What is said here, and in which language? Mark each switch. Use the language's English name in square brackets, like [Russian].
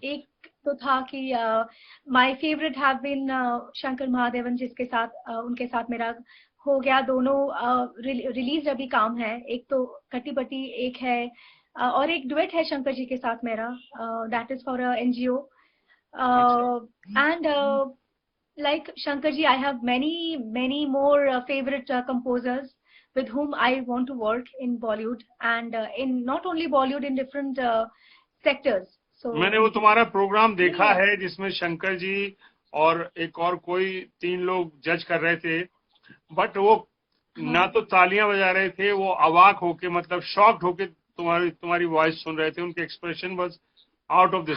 [Hindi] एक तो था कि [English] my favourite have been [Hindi] Shankar Mahadevan, जिसके साथ उनके साथ मेरा हो गया दोनों रिलीज अभी काम है। एक तो कटी बटी एक है, और एक डुएट है शंकर जी के साथ मेरा, [English] That is for NGO. [Hindi] अच्छा। [English] And like Shankar ji, I have many more favorite composers with whom I want to work in Bollywood, and in not only Bollywood, in different sectors. So [Hindi] मैंने वो तुम्हारा programme यही देखा है। है जिसमें शंकर जी और एक और कोई 3 लोग जज कर रहे थे, बट वो हाँ ना तो तालियां बजा रहे थे, वो अवाक होके, मतलब शॉक्ड होके तुम्हारी तुम्हारी वॉइस सुन रहे थे। [English] उनके expression was out of this